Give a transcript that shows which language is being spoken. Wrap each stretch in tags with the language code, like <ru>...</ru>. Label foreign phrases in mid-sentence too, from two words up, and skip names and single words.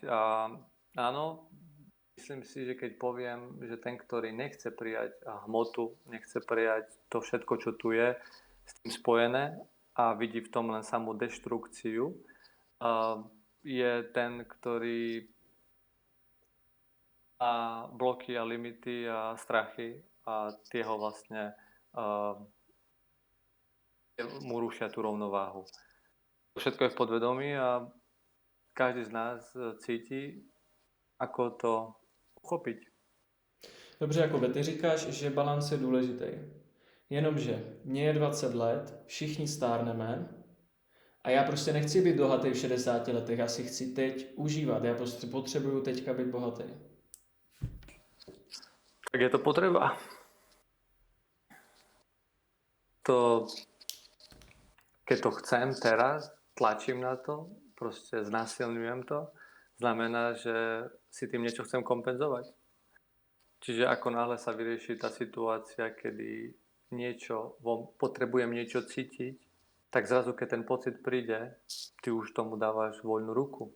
<sk>A áno, Myslím si, že keď poviem, že ten, ktorý nechce prijať hmotu, nechce prijať to všetko, čo tu je s tým spojené a vidí v tom len samú deštrukciu, je ten, ktorý má bloky a limity a strachy a tie ho vlastne mu rušia tú rovnováhu. Všetko je v podvedomí a každý z nás cíti, ako to uchopiť.</sk> <cs>Dobře, Jakube, ty říkáš, že balans je důležitý. Jenomže mně je 20 let, všichni stárneme a já prostě nechci být bohatý v 60 letech, já si chci teď užívat, já prostě potřebuju teďka být bohatý.</cs> <sk>Tak je to potreba. Keď to chcem teraz, tlačím na to, proste znásilňujem to, znamená, že si tým niečo chcem kompenzovať. Čiže ako náhle sa vyrieši tá situácia, kedy potrebujem niečo cítiť, tak zrazu, keď ten pocit príde, ty už tomu dávaš voľnú ruku.</sk>